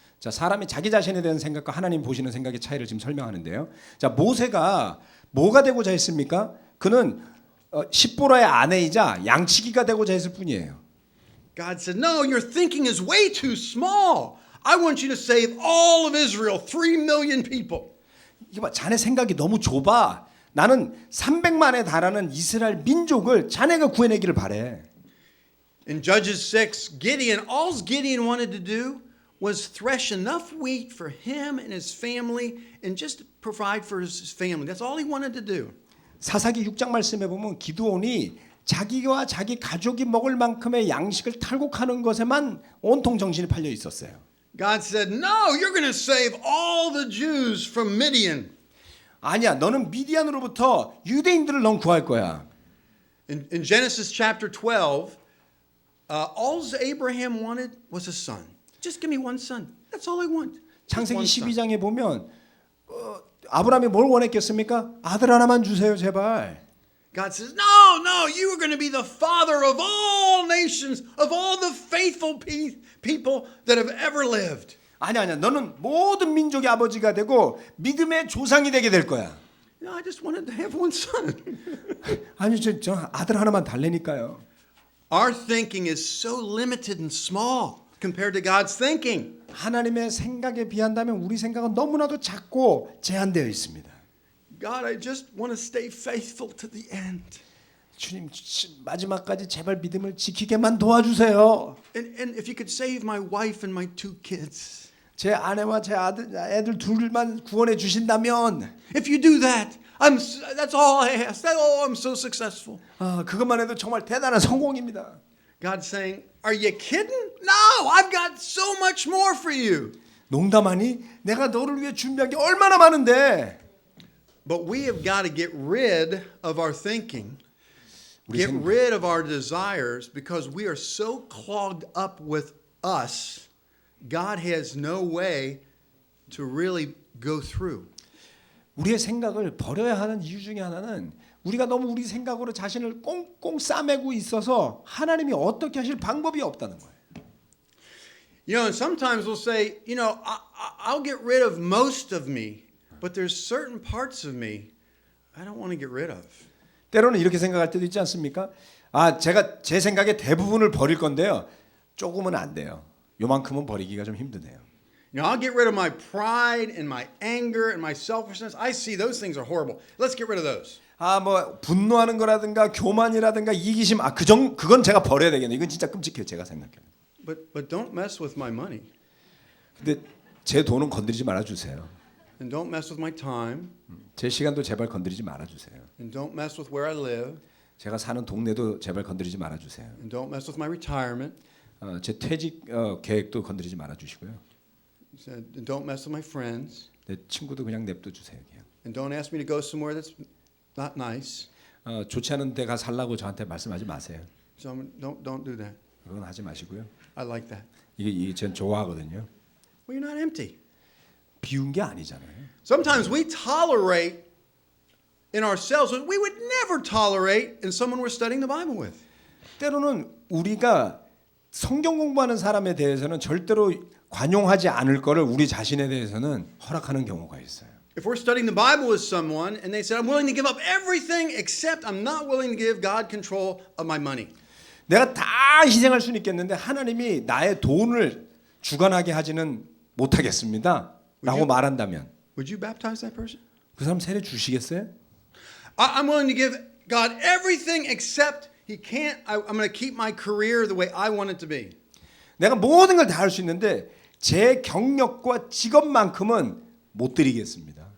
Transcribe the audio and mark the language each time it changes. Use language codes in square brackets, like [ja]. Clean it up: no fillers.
[ko] 자, 사람이 자기 자신에 대한 생각과 하나님 보시는 생각의 차이를 지금 설명하는데요. 자, 모세가 뭐가 되고자 했습니까? 그는 십보라의 아내이자 양치기가 되고자 했을 뿐이에요. [en] God said, "No, your thinking is way too small. I want you to save all of Israel, 3 million people." [ko] 이거 봐, 자네 생각이 너무 좁아. 나는 300만에 달하는 이스라엘 민족을 자네가 구해내기를 바래. [en] In Judges 6, all Gideon wanted to do was thresh enough wheat for him and his family and just provide for his family. That's all he wanted to do. [ko] 사사기 6장 말씀에 보면 기드온이 자기와 자기 가족이 먹을 만큼의 양식을 탈곡하는 것에만 온통 정신이 팔려 있었어요. [en] God said, "No, you're going to save all the Jews from Midian." [ko] 아니야, 너는 미디안으로부터 유대인들을 넌 구할 거야. [en] In Genesis chapter 12, all Abraham wanted was a son. Just give me one son. That's all I want. [ko] 창세기 12장에 보면 아브라함이 뭘 원했겠습니까? 아들 하나만 주세요, 제발. [en] God says, "No, you are going to be the father of all nations, of all the faithful people that have ever lived." [ko] 아니야, 너는 모든 민족의 아버지가 되고 믿음의 조상이 되게 될 거야. [en] No, I just wanted to have one son. [ko] 아니, 저 아들 하나만 달래니까요. [en] Our thinking is so limited and small compared to God's thinking. [ko] 하나님의 생각에 비한다면 우리 생각은 너무나도 작고 제한되어 있습니다. [en] God, I just want to stay faithful to the end. [ko] 주님, 마지막까지 제발 믿음을 지키게만 도와주세요. [en] And if you could save my wife and my 2 kids. [ko] 제 아내와 제 애들 둘만 구원해 주신다면, [en] If you do that, that's all I ask. I'm so successful. [ko] 그것만 해도 정말 대단한 성공입니다. [en] God's saying, "Are you kidding? No, I've got so much more for you." [ko] 농담하니? 내가 너를 위해 준비한 게 얼마나 많은데. [en] But we have got to get rid of our thinking, get [ko] 생각. [en] rid of our desires, because we are so clogged up with us. God has no way to really go through. [ko] 우리의 생각을 버려야 하는 이유 중에 하나는 우리가 너무 우리 생각으로 자신을 꽁꽁 싸매고 있어서 하나님이 어떻게 하실 방법이 없다는 거예요. [en] You know, and sometimes we'll say, you know, I'll get rid of most of me, but there's certain parts of me I don't want to get rid of. [ko] 때로는 이렇게 생각할 때도 있지 않습니까? 제가 제 생각의 대부분을 버릴 건데요. 조금은 안 돼요. 요만큼은 버리기가 좀 힘드네요. [en] I'll get rid of my pride and my anger and my selfishness. I see those things are horrible. Let's get rid of those. [ko] 뭐 분노하는 거라든가 교만이라든가 이기심 그건 제가 버려야 되겠네. 이건 진짜 끔찍해요. 제가 생각해요. [en] But don't mess with my money. [ko] 근데 제 돈은 건드리지 말아 주세요. [en] And don't mess with my time. [ko] 제 시간도 제발 건드리지 말아 주세요. [en] And don't mess with where I live. [ko] 제가 사는 동네도 제발 건드리지 말아 주세요. [en] And don't mess with my retirement. [ko] 제 퇴직 계획도 건드리지 말아 주시고요. [en] And don't mess with my friends. [ko] 내 친구도 그냥 냅둬 주세요. 그냥. [en] And don't ask me to go somewhere that's not nice. [ko] 좋지 않은 데가 살라고 저한테 말씀하지 마세요. [en] So don't do that. [ko] 그건 하지 마시고요. [en] I like that. [ko] 이게 전 좋아하거든요. [en] Well, you're not empty. [ko] 비운 게 아니잖아요. [en] Sometimes we tolerate in ourselves what we would never tolerate in someone we're studying the Bible with. [ko] 때로는 우리가 성경 공부하는 사람에 대해서는 절대로 관용하지 않을 거를 우리 자신에 대해서는 허락하는 경우가 있어요. [en] If we're studying the Bible with someone and they said, I'm willing to give up everything except I'm not willing to give God control of my money. [ko] 내가 다 희생할 수는 있겠는데 하나님이 나의 돈을 주관하게 하지는 못하겠습니다. 라고 말한다면 [en] Would you baptize that person? [ko] 그 사람 세례 주시겠어요? [en] I'm willing to give God everything except He can't. I'm going to keep my career the way I want it to be. [ko] 내가 모든 걸 다 할 수 있는데 제 경력과 직업만큼은 못 드리겠습니다.